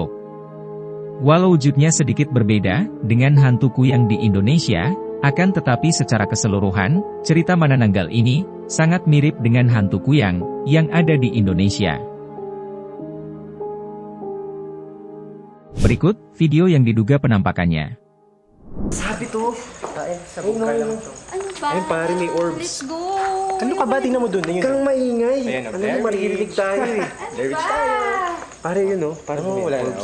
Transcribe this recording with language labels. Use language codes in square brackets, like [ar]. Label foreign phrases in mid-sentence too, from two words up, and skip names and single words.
[id] Walau wujudnya sedikit berbeda, dengan hantu Kuyang di Indonesia, akan tetapi secara keseluruhan, cerita Manananggal ini, sangat mirip dengan hantu Kuyang, yang ada di Indonesia. Berikut, video yang diduga penampakannya. [tl] Sabi to. Sabog ka lang to. Ano ba? Ayun pare, may orbs. [en] Let's go! [tl] Ano ka ba? Tingnan mo doon. Huwag kang maingay. Ano mo, maririnig tayo eh. Ano ba? Pare yun oh. Pare wala na.